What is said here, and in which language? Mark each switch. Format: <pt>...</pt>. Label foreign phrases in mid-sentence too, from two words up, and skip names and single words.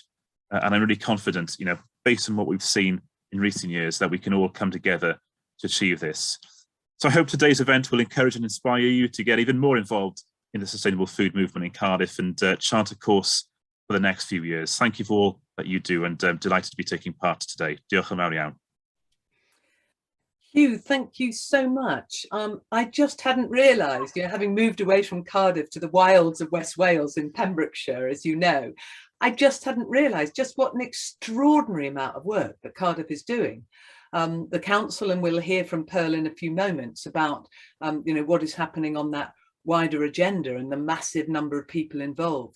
<en>And I'm really confident, based on what we've seen in recent years, that we can all come together to achieve this. So I hope today's event will encourage and inspire you to get even more involved in the sustainable food movement in Cardiff and chart a course for the next few years. Thank you for all that you do, and I'm delighted to be taking part today.</en> <cy>Diolch yn fawr iawn.</cy> <en>Hugh, thank you so much. I just hadn't realised, having moved away from Cardiff to the wilds of West Wales in Pembrokeshire, as you know, I just hadn't realised just what an extraordinary amount of work that Cardiff is doing. The council, and we'll hear from Pearl in a few moments about, what is happening on that wider agenda and the massive number of people involved.</en>